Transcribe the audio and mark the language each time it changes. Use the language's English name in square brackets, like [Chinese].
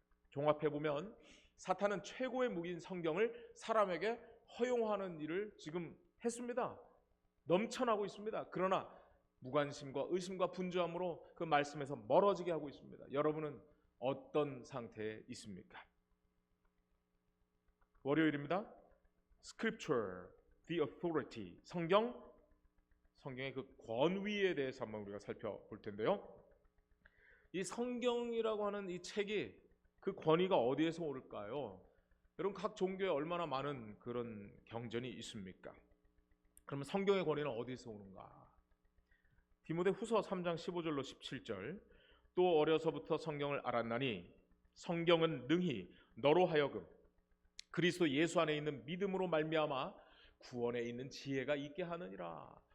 [Korean] 종합해보면 사탄은 최고의 무기인 성경을 사람에게 허용하는 일을 지금 했습니다. 넘쳐나고 있습니다. 그러나 무관심과 의심과 분주함으로 그 말씀에서 멀어지게 하고 있습니다. 여러분은 어떤 상태에 있습니까? 월요일입니다. [English] Scripture, the authority. [Korean] 성경의 그 권위에 대해서 한번 우리가 살펴볼 텐데요. 이 성경이라고 하는 이 책이 그 권위가 어디에서 오를까요? 여러분 각 종교에 얼마나 많은 그런 경전이 있습니까? 그러면 성경의 권위는 어디서 오는가? 디모데 후서 3장 15절로 17절 또 어려서부터 성경을 알았나니 성경은 능히 너로 하여금 그리스도 예수 안에 있는 믿음으로 말미암아 구원에 있는 지혜가 있게 하느니라.